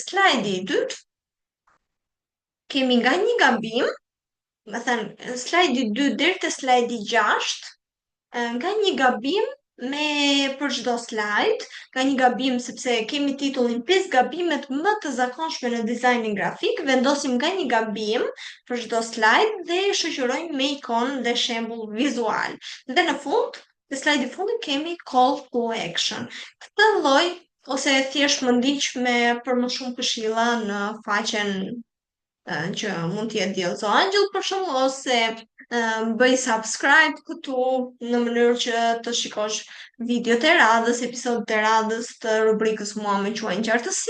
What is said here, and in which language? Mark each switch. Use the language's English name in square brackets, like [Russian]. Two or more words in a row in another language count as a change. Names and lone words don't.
[Albanian] Slajdi i dytë kemi nga një gabim, më thënë slajdi 2 deri te slajdi 6, nga një gabim për çdo slajd, ka një gabim sepse kemi titullin 5 gabimet më të zakonshme në dizajnin grafik, vendosim nga një gabim për çdo slajd dhe shoqërojmë me ikonë dhe shembull vizual. Dhe në fund, në slajdin fundit kemi [English] call to action. [Albanian] Këtë lloj ose thjesht më ndiq për më shumë këshilla në faqen që mund t'jetë Diellzo Angel për shembull, ose bëj subscribe këtu në mënyrë që të shikosh videot e radhës, episodët e radhës të rubrikës Mua më quajnë qartësi.